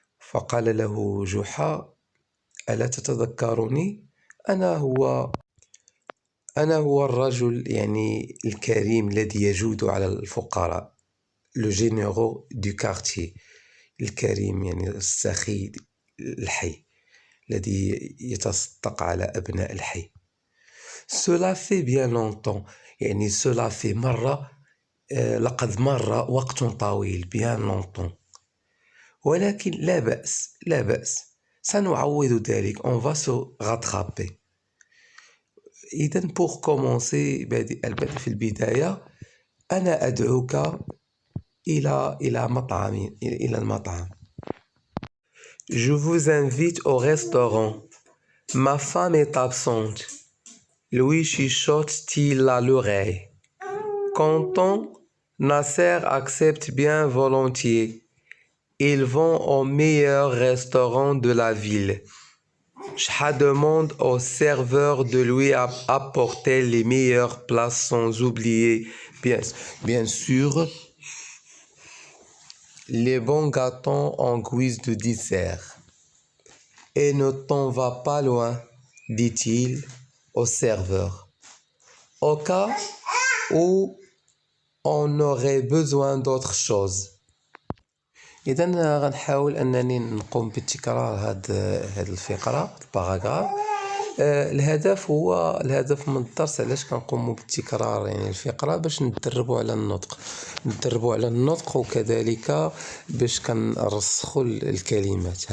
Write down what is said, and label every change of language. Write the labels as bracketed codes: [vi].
[ar] فقال له جحا: ألا تتذكرني؟ أنا هو الرجل الكريم الذي يجود على الفقراء، [fr] لو جينيرو دو كارتيer، [ar] الكريم السخي الحي الذي يتصدق على أبناء الحي. [fr] Cela fait bien longtemps، cela fait [ar] لقد مر وقت طويل، [fr] bien longtemps. [ar] ولكن لا بأس سنعوض ذلك، [fr] on va se rattraper. [ar] إذن [fr] pour commencer [ar] البدء في البداية، أنا أدعوك إلى المطعم. [fr] Je vous invite au restaurant. Ma femme est absente. Lui chuchote-t-il à l'oreille. Content, Nasser accepte bien volontiers. Ils vont au meilleur restaurant de la ville. Je demande au serveur de lui apporter les meilleurs plats sans oublier, bien sûr, les bons gâteaux en guise de dessert. Et ne t'en va pas loin, dit-il au serveur, au cas où on aurait besoin d'autre chose. [ar] إذن غنحاول أنني نقوم بتكرار هاد الفقرة، الباراغراف. الهدف من الدرس علاش كنقوموا بالتكرار الفقرة، باش نتدربوا على النطق، وكذلك باش كنرسخوا الكلمات.